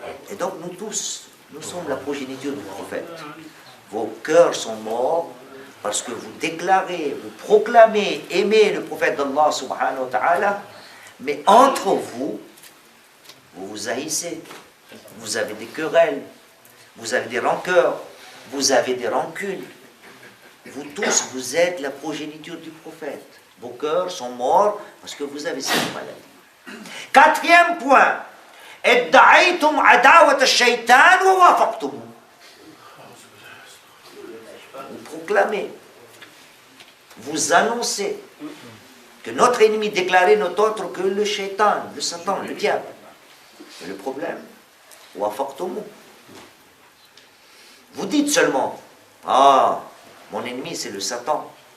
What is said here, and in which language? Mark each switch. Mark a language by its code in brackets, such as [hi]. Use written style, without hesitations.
[fr] Et donc nous tous, nous sommes la progéniture du prophète. Vos cœurs sont morts parce que vous déclarez, vous proclamez aimer le prophète d'Allah subhanahu wa ta'ala, mais entre vous, vous vous haïssez, vous avez des querelles, vous avez des rancœurs, vous avez des rancunes. Vous tous, vous êtes la progéniture du prophète. Vos cœurs sont morts parce que vous avez cette maladie. [ar] Quatrième point, ادعيتم عداوة الشيطان ووافقتم. [fr] Vous proclamez, vous annoncez que notre ennemi déclaré n'est autre que le shaitan, le Satan, le diable. Mais le problème, wafaqtumu. Vous dites seulement, ah, mon ennemi c'est le Satan.